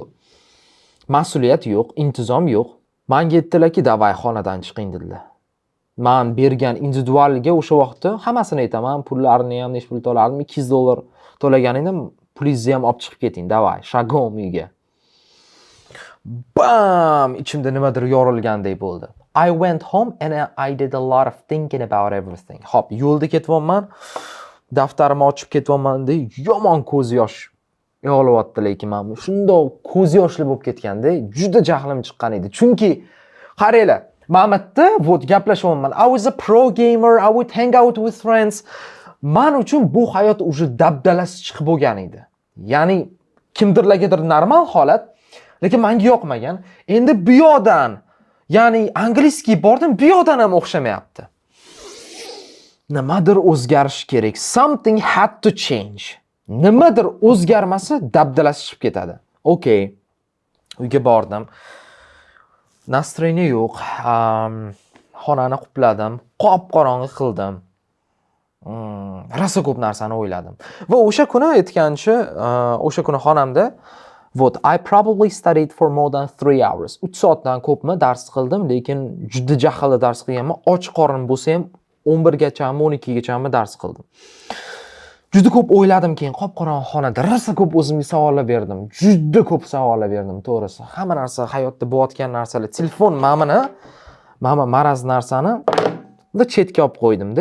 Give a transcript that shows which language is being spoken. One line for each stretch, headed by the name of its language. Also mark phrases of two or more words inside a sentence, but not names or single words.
Uzbek: Mas'uliyat yo'q, intizom yo'q. Menga aytdilarki, "Davay xonadan chiqing" dedilar. Men bergan individualga o'sha vaqtda hammasini aytaman, pullarni ham necha pul to'lardim, $200 to'laganingda pulingizni ham olib chiqib keting,
Russian: давай, шагом
Uzbek: uyga. Bam! Ichimda nimadir yorilgandek bo'ldi.
English: I went home and I did a lot of thinking about everything.
Uzbek: Hop, yo'lda ketyapman, daftarimni ochib ketyapman-da, yomon ko'z yosh yog'ilyapti, lekin men shundoq ko'z yoshli bo'lib ketganda, juda jahlim chiqqan edi. Chunki qaranglar, Mamatda vot gaplashyapman.
English: I was a pro gamer, I would hang out with friends.
Uzbek: Men uchun bu hayot уже dabdalasi chiqib bo'lgan edi. Ya'ni kimdirlargadir normal holat, lekin menga yoqmagan. Endi bu yoqdan, ya'ni angliskiy bordim, bu yoqdan ham o'xshamayapti. Nimadir o'zgarish kerak.
English: Something had to change.
Uzbek: Nimadir o'zgarmasa dabdalasi chiqib ketadi. Okay. Uyga bordim. Nastroyeniya yo'q. Xonani qupladim, qop-qorong'i qildim. Rosa ko'p narsani o'yladim. Va o'sha kuni aytgancha, o'sha kuni xonamda
English: I probably studied for more than 3 hours.
Uzbek: 3 soatdan ko'pmi dars qildim, lekin juda jahlli dars qilganman. Och qorin bo'lsa ham 11 gachami, 12 gachami dars qildim. Juda ko'p o'yladim, keyin qop-qorong'i xonada rosa ko'p o'zimga savollar berdim. Juda ko'p savollar berdim, to'g'risi. Hamma narsa hayotda bo'layotgan narsalar, telefon mana maraz narsani chetga olib qo'ydim-da.